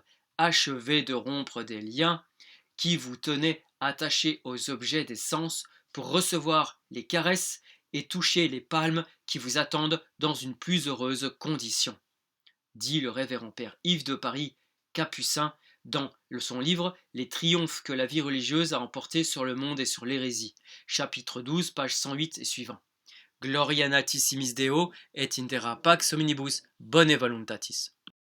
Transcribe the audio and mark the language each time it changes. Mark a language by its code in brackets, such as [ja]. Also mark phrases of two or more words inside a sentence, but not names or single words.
[fr] Achevez de rompre des liens qui vous tenaient attachés aux objets des sens pour recevoir les caresses et toucher les palmes qui vous attendent dans une plus heureuse condition, dit le révérend père Yves de Paris, capucin, dans son livre Les triomphes que la vie religieuse a emportés sur le monde et sur l'hérésie, chapitre 12, page 108 et suivant. [la] Gloria natissimis Deo et in terra pax hominibus bone voluntatis.